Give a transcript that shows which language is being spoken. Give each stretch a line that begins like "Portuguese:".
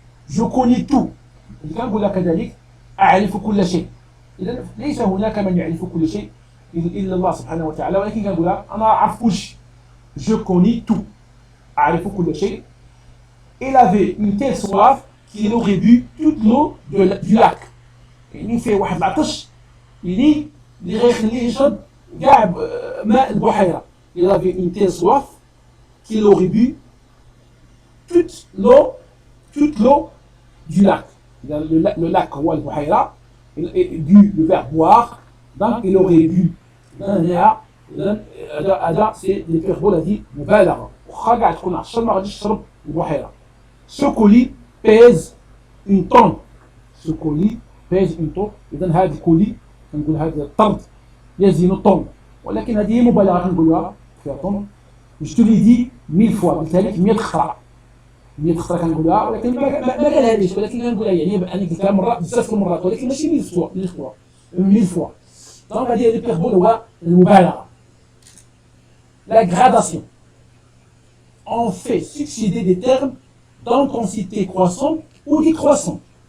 Arabic: جو كوني تو، كنقول كذلك اعرف كل شيء. إذا ليس هناك من يعرف كل شيء إلا الله سبحانه وتعالى، ولكن كنقولها أنا أعرف كل شيء.
French: Je connais tout.
Arabic: أعرف كل شيء.
French: Il avait une telle soif qu'il aurait bu toute l'eau du lac.
Arabic: يعني فيه واحد العطش اللي غيخليه يشرب كاع ماء البحيرة.
French: Il avait une telle soif qu'il aurait bu toute l'eau du lac. Le lac
Arabic: هو البحيرة.
French: Bu le verbe boire, donc il aurait bu.
Arabic: هذا
French: c'est l'hyperbole
Arabic: هذه مبالغة. واخا كاع تكون عطشان ما غاديش تشرب البحيرة.
French: Ce colis pèse une tonne. Ce colis pèse une tonne.
Arabic: إذا هذا الكولي كنقول هذا الطرد يزن طن، ولكن هذه مبالغة كنقولها فيها طن.
French: Je te l'ai dit 1000 fois،
Arabic: قلتها لك 100 خطرة. 100 خطرة كنقولها، ولكن ما قالهاليش، ولكن كنقولها يعني أنا قلتها مرة بزاف المرات، ولكن ماشي
French: 1000 fois.
Arabic: دونك هذه الهيبربول هو المبالغة.
French: La gradation. On fait succéder des termes d'intensité croissante ou décroissante.